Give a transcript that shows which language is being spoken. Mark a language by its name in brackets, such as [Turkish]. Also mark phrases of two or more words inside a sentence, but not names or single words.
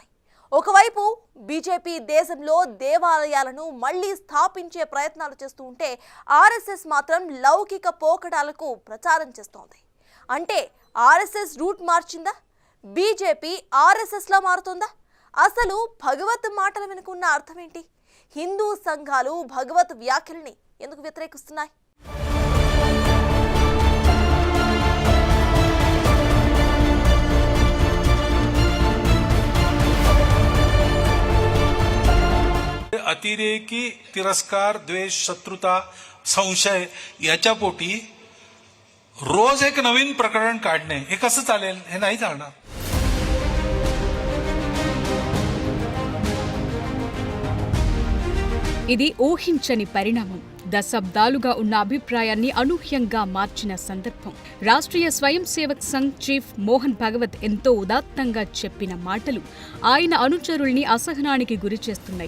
[Telugu] ఒకవైపు బీజేపీ దేశంలో దేవాలయాలను మళ్లీ స్థాపించే ప్రయత్నాలు చేస్తూ ఉంటే ఆర్ఎస్ఎస్ మాత్రం లౌకిక పోకడాలకు ప్రచారం చేస్తోంది. అంటే ఆర్ఎస్ఎస్ రూట్ మార్చిందా? బీజేపీ ఆర్ఎస్ఎస్లా మారుతుందా? అసలు భగవత్ మాటల వెనుకున్న అర్థం ఏంటి? హిందూ సంఘాలు భగవత్ వ్యాఖ్యల్ని ఎందుకు వ్యతిరేకిస్తున్నాయి? [Marathi] अतिरेकी तिरस्कार द्वेष शत्रुता संशय याच्या पोटी रोज एक नवीन प्रकरण काढणे हे कसं चालेल? हे नाही चालणार. [Telugu] ఇది ఊహించని పరిణామం. దశాబ్దాలుగా ఉన్న అభిప్రాయాన్ని అనూహ్యంగా మార్చిన సందర్భం. రాష్ట్రీయ స్వయం సేవక్ సంఘ్ చీఫ్ మోహన్ భగవత్ ఎంతో ఉదాత్తంగా చెప్పిన మాటలు ఆయన అనుచరుల్ని అసహనానికి గురిచేస్తున్నాయి.